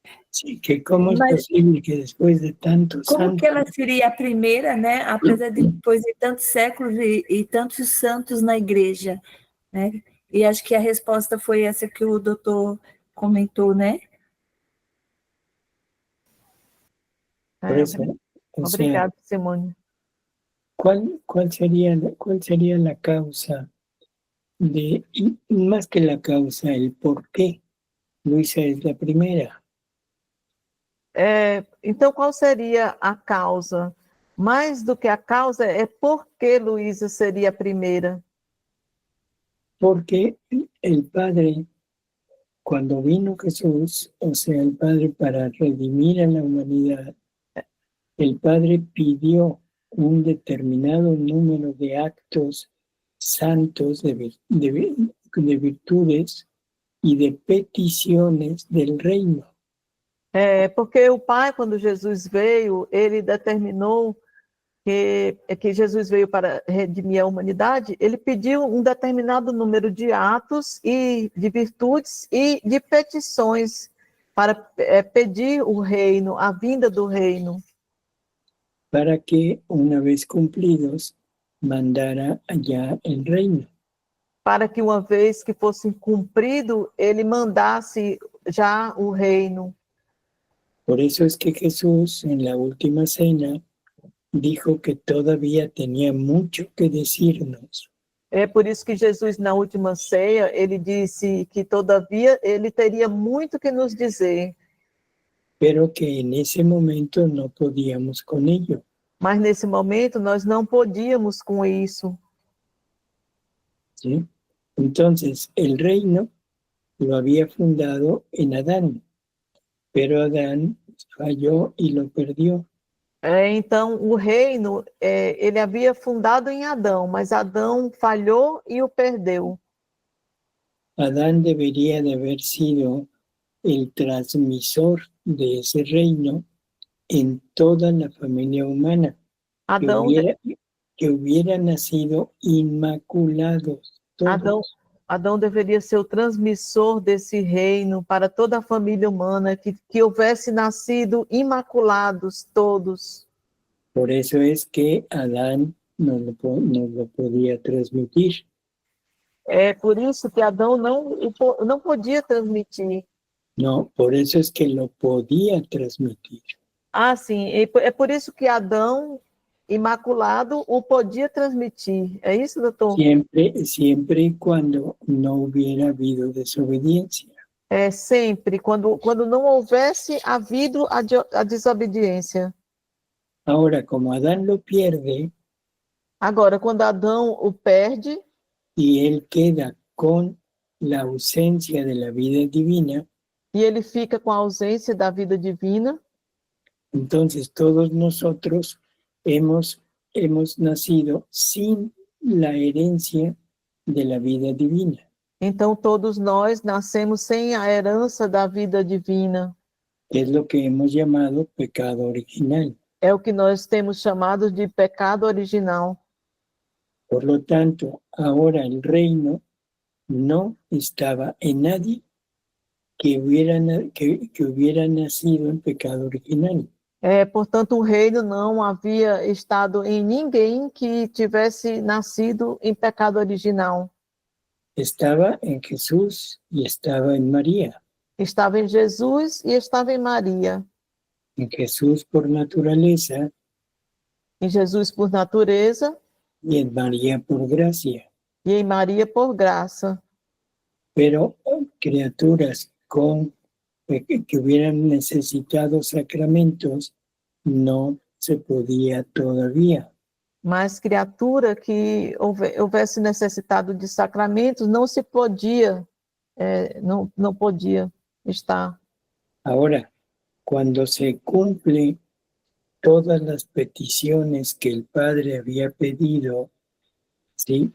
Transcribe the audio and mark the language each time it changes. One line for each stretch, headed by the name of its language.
Spanish: Sí, que como es posible que después de tantos Como santos...
Portuguese: que ela seria a primeira, né? Apesar de depois de tantos séculos e tantos santos na igreja, né? E acho que a resposta foi essa que o doutor comentou, né?
Spanish: Por eso,
Portuguese: Obrigado, Simone.
Spanish: ¿Cuál sería la causa de, más que la causa, el por qué Luisa es la primera?
Portuguese: Então, qual seria a causa? Mais do que a causa, é por que Luísa seria a primeira?
Spanish: Porque el Padre, cuando vino Jesús, o sea, el Padre para redimir a la humanidad, el Padre pidió un determinado número de actos santos, de virtudes y de peticiones del reino.
Portuguese: Porque o Pai, quando Jesus veio, ele determinou que Jesus veio para redimir a humanidade, ele pediu um determinado número de atos e de virtudes e de petições para pedir o reino, a vinda do reino.
Spanish: Para que, una vez cumplidos, mandara allá el reino.
Portuguese: Para que, uma vez que fosse cumprido, ele mandasse já o reino.
Spanish: Por eso es que Jesús, en la última cena, dijo que todavía tenía mucho que decirnos.
Portuguese: É por isso que Jesus, na última ceia, ele disse que todavia ele teria muito que nos dizer.
Spanish: Pero que en ese momento no podíamos con ello.
Portuguese: Mas nesse momento nós não podíamos com isso.
Spanish: ¿Sí? Entonces, el reino lo había fundado en Adán, pero Adán falló y lo perdió.
Portuguese: Então, o reino, ele havia fundado em Adão, mas Adão falhou e o perdeu.
Spanish: Adán debería de haber sido el transmisor de ese reino en toda la familia humana, que hubiera nacido inmaculados todos.
Portuguese: Adão deveria ser o transmissor desse reino para toda a família humana, que houvesse nascido imaculados todos.
Spanish: Por eso es que Adán no lo podía transmitir.
Portuguese: É por isso que Adão não podia transmitir.
Spanish: No, por eso es que lo podía transmitir.
Portuguese: Ah, sim, é por isso que Adão, imaculado, o podia transmitir. É isso, doutor?
Spanish: Siempre y cuando no hubiera habido desobediencia.
Portuguese: Sempre, quando não houvesse havido a desobediência.
Spanish: Ahora, como Adán lo pierde,
Portuguese: agora, quando Adão o perde,
Spanish: y él queda con la ausencia de la vida divina,
Portuguese: e ele fica com a ausência da vida divina,
Spanish: entonces todos nosotros hemos nacido sin la herencia de la vida divina.
Portuguese: Então todos nós nascemos sem a herança da vida divina.
Spanish: Es lo que hemos llamado pecado original.
Portuguese: É o que nós temos chamado de pecado original.
Spanish: Por lo tanto, ahora el reino no estaba en nadie que hubiera nacido en pecado original.
Portuguese: Portanto, o reino não havia estado em ninguém que tivesse nascido em pecado original.
Spanish: Estaba en Jesús y estaba en María.
Portuguese: Estava em Jesus e estava em Maria.
Spanish: En Jesús por naturaleza
Portuguese: Em Jesus por natureza
Spanish: y en María por gracia.
Portuguese: e em Maria por graça.
Spanish: Pero criaturas que hubieran necesitado sacramentos no se podía todavía.
Portuguese: Mas criatura que houvesse necessitado de sacramentos não se podia, não podia estar.
Spanish: Ahora, cuando se cumplen todas las peticiones que el Padre había pedido, ¿sí?